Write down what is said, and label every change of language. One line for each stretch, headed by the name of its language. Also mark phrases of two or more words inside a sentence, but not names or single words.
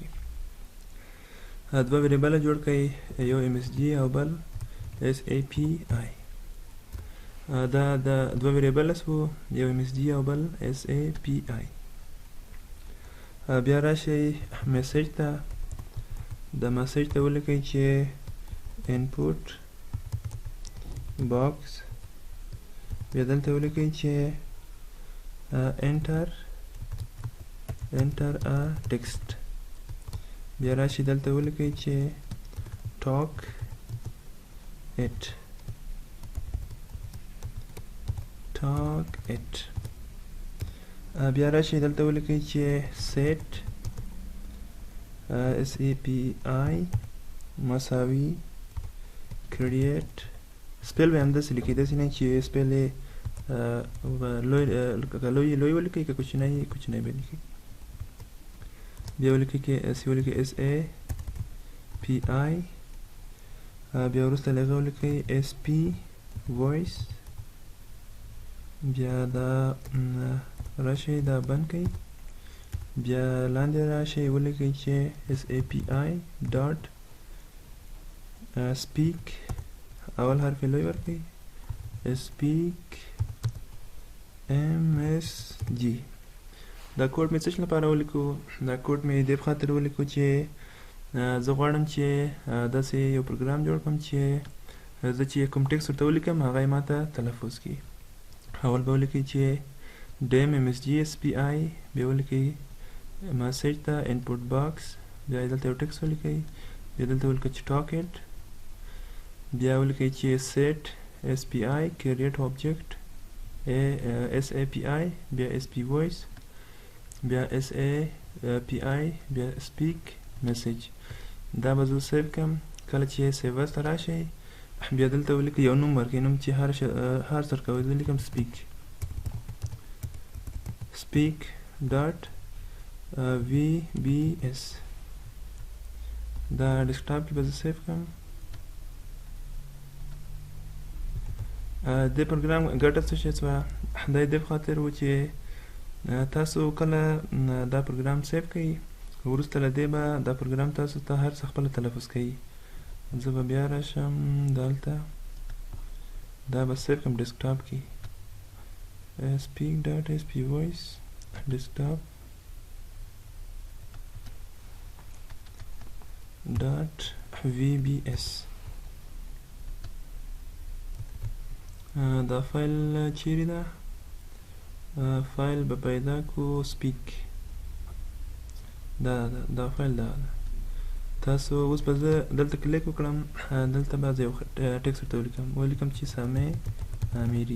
Pashto: دوه ویریبله جوړ کړئ، یو MSG او بل SAPI. دا د دوه ویریبله سو، یو MSG او بل SAPI. بیا راشئ میسیج ته. د میسیج ته ولیکئ چې
English: input box،
Pashto: بیا دلته ولیکئ چې
English: enter a text.
Pashto: بیا راشئ دلته ولیکئ چې
English: talk it.
Pashto: بیا راشئ دلته ولیکئ چې
English: set SAPI
Pashto: مساوي create. سپیل به همداسې لیکئ، داسې نه چې سپیل یې لوی ولیکئ، که کوچنی به لیکئ. بیا ولیکئ SAPI، بیا وروسته له هغه ولیکئ
English: SP voice.
Pashto: بیا دا راشئ دا بند کړئ، بیا لاندې راشئ ولیکئ چې
English: SAPI dot speak،
Pashto: اول حرف لوی ورکړئ،
English: speak MSG.
Pashto: دا کوډ مې څه لپاره ولیکو؟ دا کوډ مې دې په خاطر ولیکو چې زه غواړم چې داسې یو پروګرام جوړ کړم چې زه چې کوم ټکسټ ورته ولیکم هغه یې ماته تلفظ کړي. اول به ولیکئ چې
English: dim MSG SPI،
Pashto: بیا ولیکئ میسیج ته
English: input box،
Pashto: بیا دلته یو ټکسټ ولیکئ، بیا دلته ولیکئ چې
English: talk it،
Pashto: بیا ولیکئ چې
English: set SPI create object SAPI،
Pashto: بیا
English: SP voice،
Pashto: بیا SAPI، بیا
English: speak message.
Pashto: دا به زه سیو کړم. کله چې سیوز ته راشئ بیا دلته ولیکئ یو نوم ورکړئ، نوم چې هر څه ورکوئ. زه لیکم
English: speak dot VBS.
Pashto: دا ډیسکټاپ کې به زه سیو کړم. د پروګرام ګټه څه شی سوه؟ دا یې دې په خاطر و چې تاسو کله دا پروګرام سیو کړئ وروسته له دې به دا پروګرام تاسو ته هر څه خپله تلفظ کوي. زه به بیا راشم دلته، دا به سیف کړم ډیسکټاپ کې
English: speak.sp voice desktop .vbs.
Pashto: دا فایل چیرې ده؟ فایل به پیدا کو سپیک، دا فایل ده. تاسو اوس به زه دلته کلیک وکړم، دلته به زه یو ټکس ورته ولیکم چې سامع امیری.